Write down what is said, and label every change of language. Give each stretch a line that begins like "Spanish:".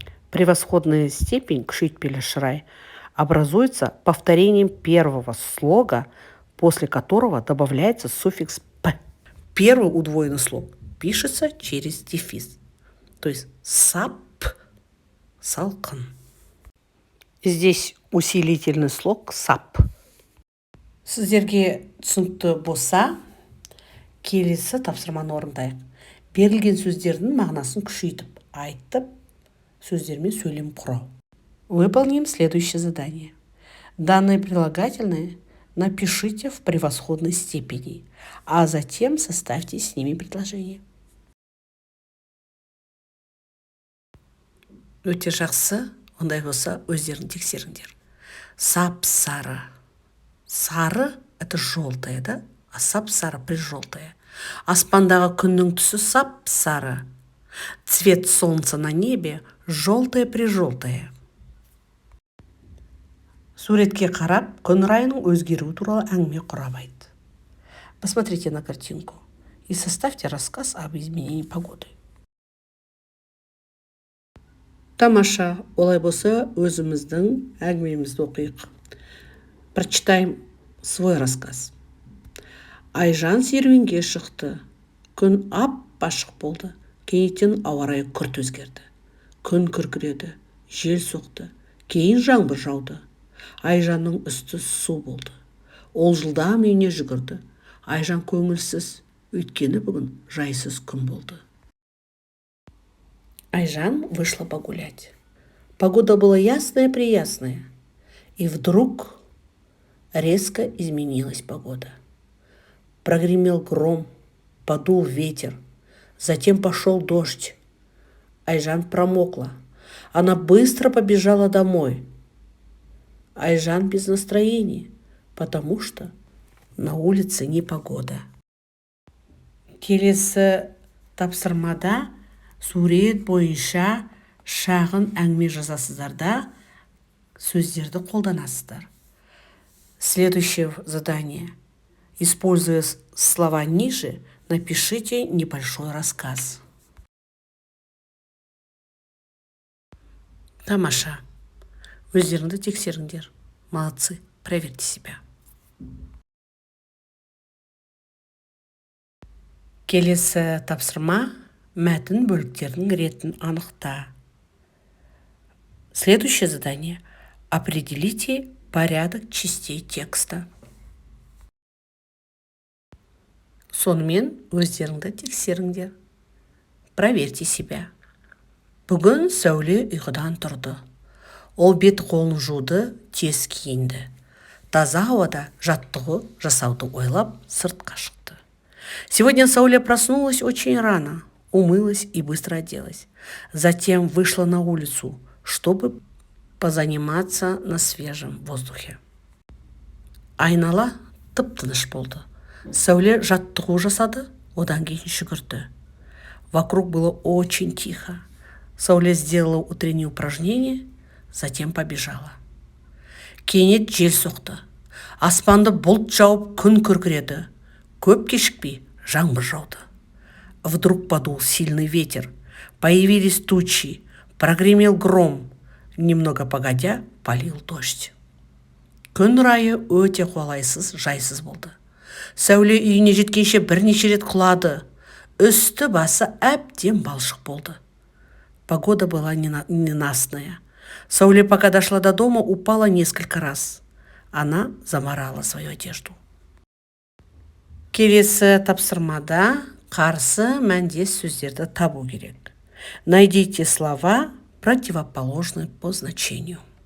Russian: Превосходная степень, кшитпелешрай, образуется повторением первого слога, после которого добавляется суффикс «п». Первый удвоенный слог пишется через дефис. То есть сап, салқын. Здесь усилительный слог сап.
Kazakh: Сіздерге түсінікті болса, келесі тапсырманы орындайық. Берілген сөздердің мағынасын күшейтіп, айтып, сөздермен сөйлем құрау.
Russian: Выполним следующее задание. Данные прилагательные напишите в превосходной степени, а затем составьте с ними предложение.
Kazakh: Өте жақсы, ондай болса өздерін тексеріңдер. Сап-сары.
Russian: Сары – это желтое, да? А сап-сары – прижелтое.
Kazakh: Аспандағы күннің түсі сап-сары.
Russian: Цвет солнца на небе – желтое-прижелтое.
Kazakh: Суретке қарап, күн райының өзгеруі туралы әңгіме құрап айт.
Russian: Посмотрите на картинку и составьте рассказ об изменении погоды.
Kazakh: Тамаша, олай болса өзіміздің әңгімемізді оқиық.
Russian: Прочитаем свой рассказ.
Kazakh: Айжан серуенге шықты. Күн ап-ашық болды. Кенеттен ауа райы күрт өзгерді. Күн күркіреді, жел соқты. Кейін жаңбыр жауды. Айжанның үсті су болды. Ол жылдам үйіне жүгірді. Айжан көңілсіз, өйткені бүгін жайсыз күн болды.
Russian: Айжан вышла погулять. Погода была ясная-приясная. И вдруг резко изменилась погода. Прогремел гром, подул ветер, затем пошел дождь. Айжан промокла. Она быстро побежала домой. Айжан без настроения, потому что на улице непогода.
Kazakh: Келесі тапсырмада сурет бойынша шағын әңгіме жазасыздар да сөздерді қолданасыздар.
Russian: Следующее задание. Используя слова ниже, напишите небольшой рассказ.
Kazakh: Тамаша. Өздеріңді тексеріңдер.
Russian: Молодцы. Проверьте себя.
Kazakh: Келесі тапсырма мәтін бөліктерінің ретін анықта.
Russian: Следующее задание. Определите порядок частей текста.
Kazakh: Сонымен өздеріңді тексеріңдер.
Russian: Проверьте себя.
Kazakh: Бүгін Сәуле ұйқыдан тұрды. Ол бет қолын жуды, тез киінді. Таза ауада жаттығу жасауды ойлап сыртқа шықты.
Russian: Сегодня Сауля проснулась очень рано, умылась и быстро оделась. Затем вышла на улицу, чтобы позаниматься на свежем воздухе.
Kazakh: Айнала тып-тыныш болды. Сәуле жаттығу жасады, одан кейін жүгірді.
Russian: Вокруг было очень тихо. Сәуле сделала утреннее упражнение, затем побежала.
Kazakh: Кенет жел соқты. Аспанды бұлт жауып күн күркіреді. Көп кешікпей жаңбыр жауды.
Russian: Вдруг подул сильный ветер. Появились тучи. Прогремел гром. Немного погодя, полил дождь.
Kazakh: Күн райы өте қолайсыз, жайсыз болды. Сәуле үйіне жеткенше бірнеше рет құлады. Үсті басы әбден балшық болды.
Russian: Погода была ненастная. Сәуле, пока дошла до дома, упала несколько раз. Она замарала свою одежду.
Kazakh: Келесі тапсырмада қарсы мәндес сөздерді табу керек.
Russian: Найдите слова, противоположные по значению.